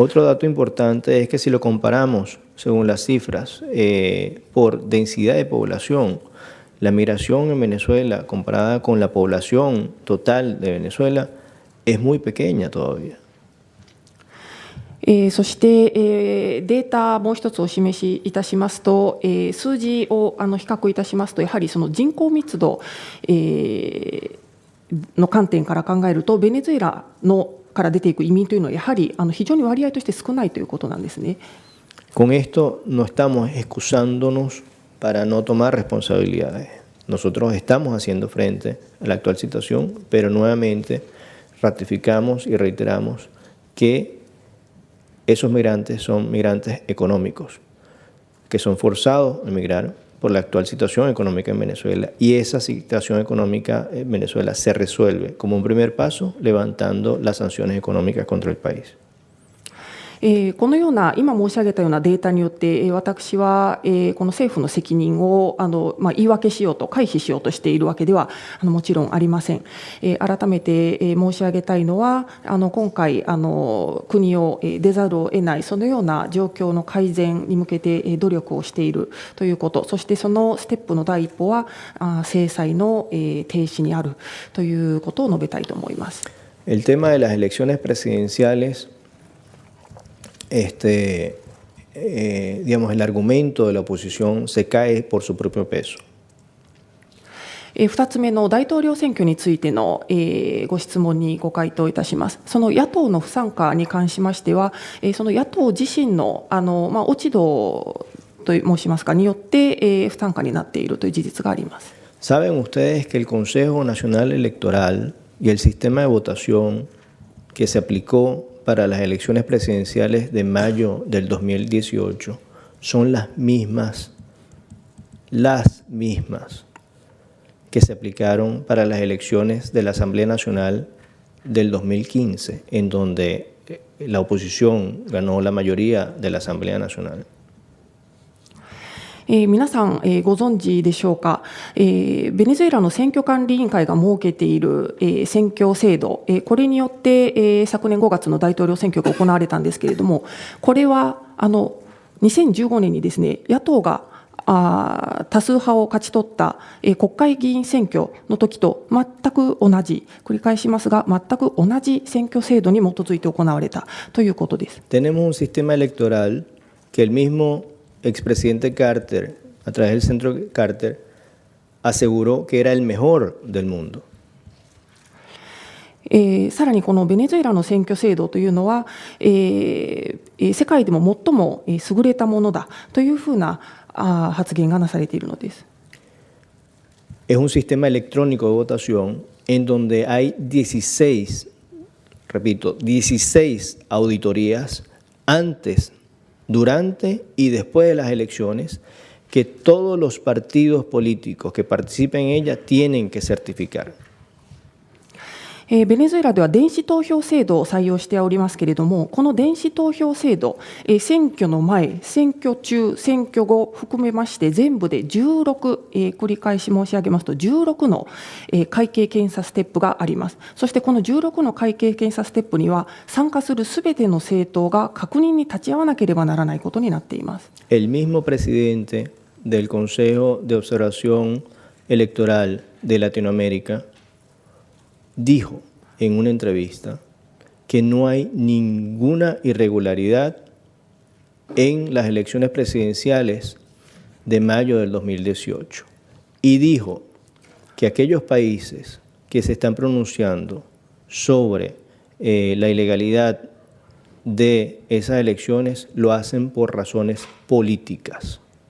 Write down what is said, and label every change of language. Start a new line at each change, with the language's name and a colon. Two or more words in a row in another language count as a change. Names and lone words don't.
Spanish: Otro dato importante es que si lo comparamos según las cifras por densidad de población, la migración en Venezuela comparada con la población total de Venezuela es muy pequeña todavía.
Japanese: そして、データもう一つお示しいたしますと、数字を比較いたしますと、やはりその人口密度、の観点から考えるとベネズエラから出ていく移民というのはやはり非常に割合として少ないということなんですね。
Spanish: Con esto no estamos excusándonos para no tomar responsabilidades. Nosotros estamos haciendo frente a la actual situación, pero nuevamente ratificamos y reiteramos que esos migrantes son migrantes económicos, que son forzados a emigrar por la actual situación económica en Venezuela, y esa situación económica en Venezuela se resuelve como un primer paso levantando las sanciones económicas contra el país.
Japanese: このような今申し上げたようなデータによって私はこの政府の責任を言い訳しようと回避しようとしているわけではもちろんありません。改めて申し上げたいのは今回国を出ざるを得ないそのような状況の改善に向けて努力をしているということ、そしてそのステップの第一歩は制裁の停止にあるということを述べたいと思います。
Spanish: El tema de las elecciones presidenciales, digamos, el argumento de la oposición se cae por su propio peso.
Japanese: 2 つ目の大統領選挙についてのご質問にご回答いたします。その野党の不参加に関しましては、その野党自身の落ち度と申しますかによって不参加になっているという事実があります。
Spanish: Saben ustedes que el Consejo Nacional Electoral y el sistema de votación que se aplicó para las elecciones presidenciales de mayo del 2018 son las mismas que se aplicaron para las elecciones de la Asamblea Nacional del 2015, en donde la oposición ganó la mayoría de la Asamblea Nacional.
Japanese: 皆さんご存知でしょうか。ベネズエラの選挙管理委員会が設けている選挙制度、これによって昨年5月の大統領選挙が行われたんですけれども、これは2015年にですね、野党が多数派を勝ち取った国会議員選挙の時と全く同じ、繰り返しますが全く同じ選挙制度に基づいて行われたということです。
Spanish: Tenemos un sistema electoral que el mismo expresidente Carter, a través del centro Carter, aseguró que era el mejor del mundo.
Japanese: さらにこのベネズエラの選挙制度というのは、世界でも最も優れたものだというふうな発言がなされているのです。
Spanish: Es un sistema electrónico de votación en donde hay 16, repito, 16 auditorías antes, durante y después de las elecciones que todos los partidos políticos que participen en ella tienen que certificar.
Japanese: ベネズエラでは電子投票制度を採用しておりますけれども、この電子投票制度、選挙の前、選挙中、選挙後含めまして全部で16、繰り返し申し上げますと16の会計検査ステップがあります。そしてこの16の会計検査ステップには参加するすべての政党が確認に立ち会わなければならないことになっています。
Spanish: El mismo presidente del Consejo de Observación Electoral de Latinoamérica dijo en una entrevista que no hay ninguna irregularidad en las elecciones presidenciales de mayo del 2018 y dijo que aquellos países que se están pronunciando sobre la ilegalidad de esas elecciones lo hacen por razones políticas.